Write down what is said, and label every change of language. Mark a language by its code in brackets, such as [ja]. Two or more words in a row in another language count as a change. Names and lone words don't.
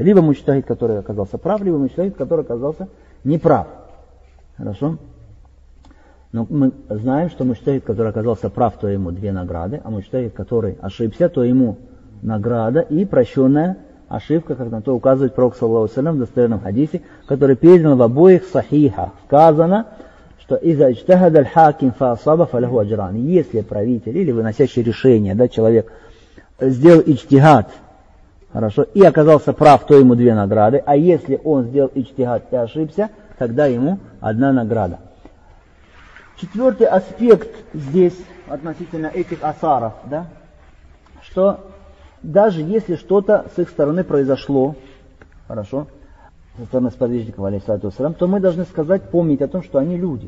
[ru] Либо муджтахид, который оказался прав, либо муджтахид, который оказался неправ. Хорошо? Но мы знаем, что муджтахид, который оказался прав, то ему 2 награды, а муджтахид, который ошибся, то ему награда и прощенная ошибка, как на то указывает Пророк [ar] صلى الله عليه وسلم [ru] в достоверном хадисе, который передан в обоих сахихах. Сказано, что [ar] «إذا اجتهد الحاكم فأصاب فله أجران». [ru] Если правитель или выносящий решение, да, человек сделал иджтихад, хорошо, и оказался прав, то ему 2 награды, а если он сделал иджтихад и ошибся, тогда ему 1 награда. 4-й аспект здесь относительно этих асаров, да, что даже если что-то с их стороны произошло, хорошо, со стороны сподвижников, [ar] عليه الصلاة والسلام, [ru] то мы должны сказать, помнить о том, что они люди.